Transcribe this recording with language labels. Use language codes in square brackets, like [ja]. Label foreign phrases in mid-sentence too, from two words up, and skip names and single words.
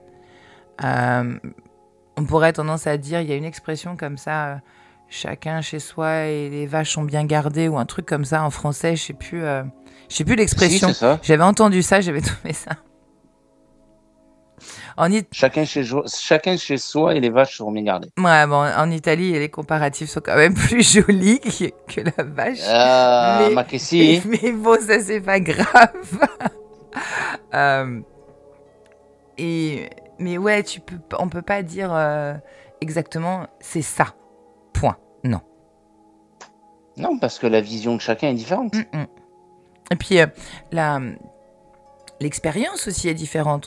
[fr] On pourrait tendance à dire, il y a une expression comme ça, chacun chez soi et les vaches sont bien gardées ou un truc comme ça en français, je sais plus l'expression. Si, c'est ça. J'avais entendu ça, j'avais trouvé ça. Chacun chez soi et les vaches seront bien gardées. Ouais, bon, en Italie, les comparatifs sont quand même plus jolis que la vache. [it] Ma che sì. [fr] Mais bon, ça, c'est pas grave. Mais ouais, on peut pas dire exactement c'est ça. Point. Non. Non, parce que la vision de chacun est différente. Et puis, l'expérience aussi est différente.